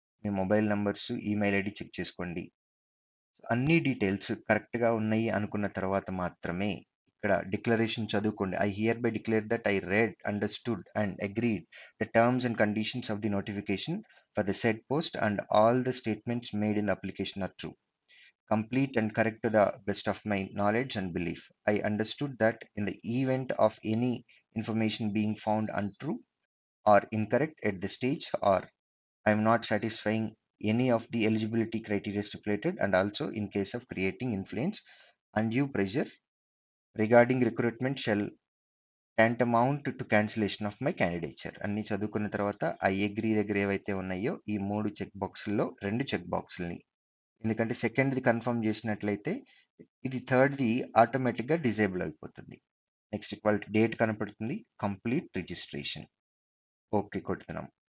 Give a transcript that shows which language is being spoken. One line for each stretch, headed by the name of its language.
Telugu: మీ mobile numbers, email ID check చేసుకోండి. అన్ని details కరెక్ట్‌గా ఉన్నాయి అనుకున్న తర్వాత మాత్రమే ఇక్కడ డిక్లరేషన్ చదువుకోండి.
English: I hereby declare that I read, understood and agreed the terms and conditions of the notification for the said post and all the statements made in the application are true. Complete and correct to the best of my knowledge and belief. I understood that in the event of any information being found untrue or incorrect at the stage, or I am not satisfying any of the eligibility criteria stipulated, and also in case of creating influence, undue pressure regarding recruitment shall tantamount to cancellation of my candidature.
Telugu: అన్ని చదువుకున్న తర్వాత I agree దగ్గర ఏవైతే ఉన్నాయో ఈ 3 check బాక్సుల్లో 2 check బాక్సుల్ని, ఎందుకంటే సెకండ్‌ది confirm చేసినట్లయితే ఇది థర్డ్‌ది ఆటోమేటిక్‌గా డిజేబుల్ అయిపోతుంది. నెక్స్ట్ ఇవాల్టి డేట్ కనపడుతుంది. Complete registration. ఓకే కొడుతున్నాం.